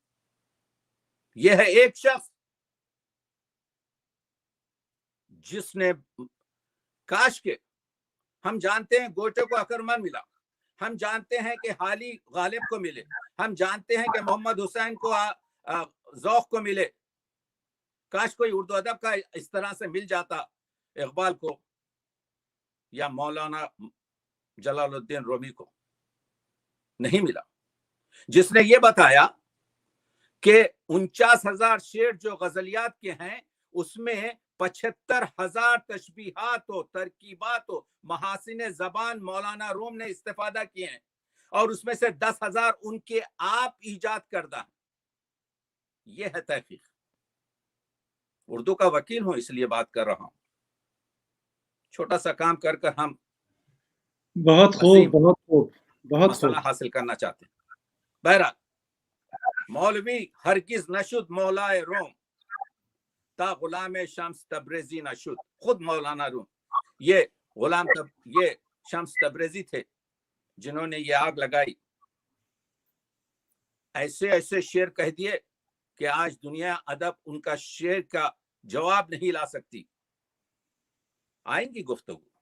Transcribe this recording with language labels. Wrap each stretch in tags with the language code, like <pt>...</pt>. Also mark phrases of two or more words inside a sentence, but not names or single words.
<ur>یہ ہے ایک شخص جس نے، کاش کے ہم جانتے ہیں گوٹے کو اکرمن ملا، ہم جانتے ہیں کہ حالی غالب کو ملے، ہم جانتے ہیں کہ محمد حسین کو ذوق کو ملے، کاش کوئی اردو ادب کا اس طرح سے مل جاتا اقبال کو یا مولانا جلال الدین رومی کو۔ نہیں ملا، جس نے یہ بتایا کہ 49,000 شعر جو غزلیات کے ہیں اس میں 75,000 تشبیہات و ترکیبات و محاسن زبان مولانا روم نے استفادہ کیے ہیں، اور اس میں سے 10,000 ان کے آپ ایجاد کردہ ہیں۔ یہ ہے تحقیق۔ اردو کا وکیل ہوں اس لیے بات کر رہا ہوں، چھوٹا سا کام کر کر ہم بہت خوب، بہت خوب، بہت خوب۔ مسئلہ حاصل کرنا چاہتے ہیں۔ بہرحال</ur> <fa>مولوی ہرگز نشد مولائے روم تا غلام شمس تبریزی نشد۔</fa> <ur>خود مولانا روم یہ یہ شمس تبریزی تھے جنہوں نے یہ آگ لگائی، ایسے ایسے شعر کہہ دیے کہ آج دنیا ادب ان کا شعر کا جواب نہیں لا سکتی۔ آئیں گی گفتگو۔</ur>